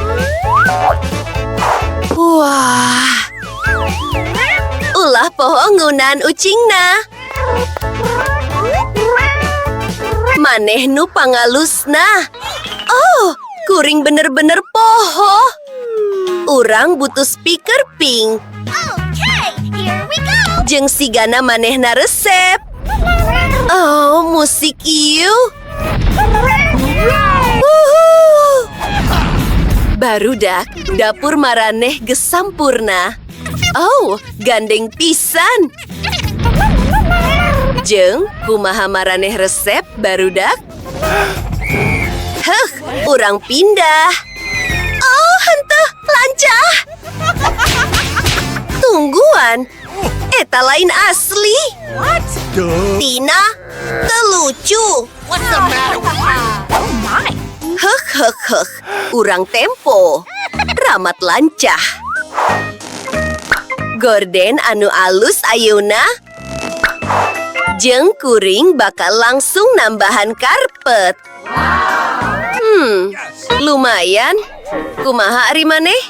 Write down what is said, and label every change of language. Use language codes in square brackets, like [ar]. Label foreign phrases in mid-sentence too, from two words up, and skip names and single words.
[su] Wah. Ulah poho ngunaan ucingna. Maneh nu pangalusna. Oh, kuring bener-bener poho. Urang butuh speaker pink. [en] Here we go! [su] Jeung sigana manehna resep. Oh, musik ieu. Wuhu. Barudak, dapur maraneh geus sampurna. Oh, gandeng pisan. Jeung kumaha maraneh resep barudak? Heuh, urang pindah. Oh, henteu, lancah. Tungguan, eta lain asli. [en] What? [su] Tina, teu lucu. [en] What's the matter with you? Oh my! [su] Heuh, urang tempo. Ramat lancah. Gorden anu alus ayeuna. Jeung kuring bakal langsung nambahan karpet. Lumayan. Kumaha ari maneh?